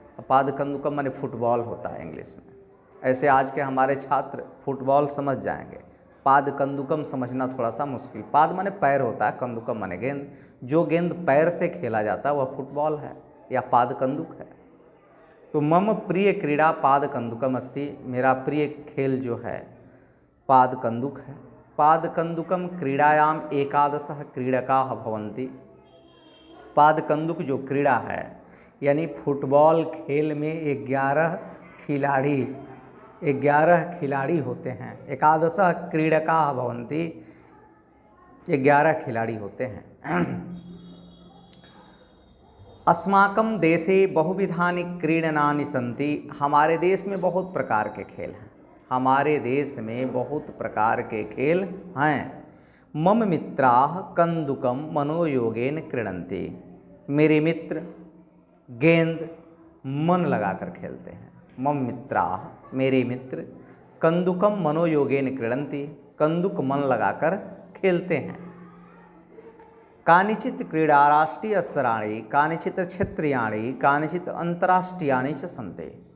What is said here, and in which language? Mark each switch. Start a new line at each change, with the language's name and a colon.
Hindi: पाद कंदुकम माने फुटबॉल होता है इंग्लिश में। ऐसे आज के हमारे छात्र फुटबॉल समझ जाएंगे, पाद कंदुकम समझना थोड़ा सा मुश्किल। पाद माने पैर होता है, कंदुकम माने गेंद। जो गेंद पैर से खेला जाता है वह फुटबॉल है या पाद कंदुक है। तो
Sanskrit: मम प्रिय क्रीड़ा पाद कंदुकम अस्ति,
Hindi: मेरा प्रिय खेल जो है पाद कंदुक है।
Sanskrit: पाद कंदुकम क्रीड़ायाम एकादशः क्रीडकाः भवन्ति।
Hindi: पाद कंदुक जो क्रीड़ा है यानी फुटबॉल खेल में 11 खिलाड़ी होते हैं।
Sanskrit: एकादशः क्रीडकाः भवन्ति,
Hindi: 11 खिलाड़ी होते हैं।
Sanskrit: अस्माकं देशे बहुविधानि क्रीडनानि सन्ति।
Hindi: हमारे देश में बहुत प्रकार के खेल हैं। हमारे देश में बहुत प्रकार के खेल हैं।
Sanskrit: मम मित्राः कंदुकम मनोयोगेन क्रीडन्ति।
Hindi: मेरे मित्र गेंद मन लगाकर खेलते हैं।
Sanskrit: मम मित्राः,
Hindi: मेरे मित्र,
Sanskrit: कंदुकम मनोयोगेन क्रीडन्ति,
Hindi: कंदुक मन लगाकर खेलते हैं।
Sanskrit: कानिचित क्रीड़ा राष्ट्रीय स्तराणि, कानिचित क्षेत्रीयाणि, कानिचित अंतर्राष्ट्रीयाणि च सन्ति।